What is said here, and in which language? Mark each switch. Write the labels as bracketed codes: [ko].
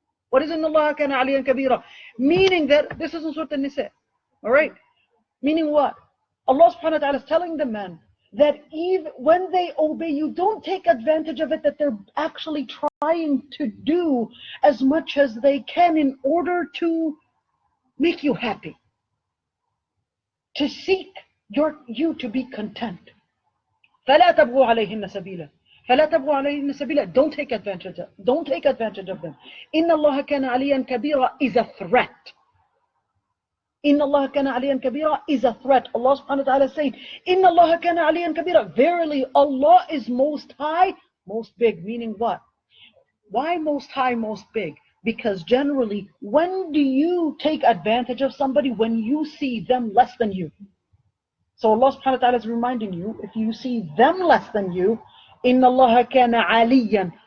[en] What is [ar] إِنَّ اللَّهَ كَانَ عَلِيًّا كَبِيرًا? [en] Meaning that, this is in Surah An-Nisa. Alright? Meaning what? Allah subhanahu wa ta'ala is telling the men that even when they obey you, don't take advantage of it, that they're actually trying to do as much as they can in order to make you happy. To seek you to be content. [ar] فَلَا تَبْغُوا عَلَيْهِنَّ سَبِيلًا. فَلَا تَبْغُوا عَلَيْهِنَّ سَبِيلًا. [en] Don't take advantage of them. [ar] إِنَّ اللَّهَ كَانَ عَلِيًّا كَبِيرًا [en] is a threat. [ar] إِنَّ اللَّهَ كَانَ عَلِيًّا كَبِيرًا is a threat. [en] Allah subhanahu wa ta'ala is saying, [ar] إِنَّ اللَّهَ كَانَ عَلِيًّا كَبِيرًا. [en] Verily, Allah is most high, most big. Meaning what? Why most high, most big? Because generally, when do you take advantage of somebody? When you see them less than you. So Allah subhanahu wa ta'ala is reminding you, if you see them less than you, [ar] Inna Allah kana aliyan.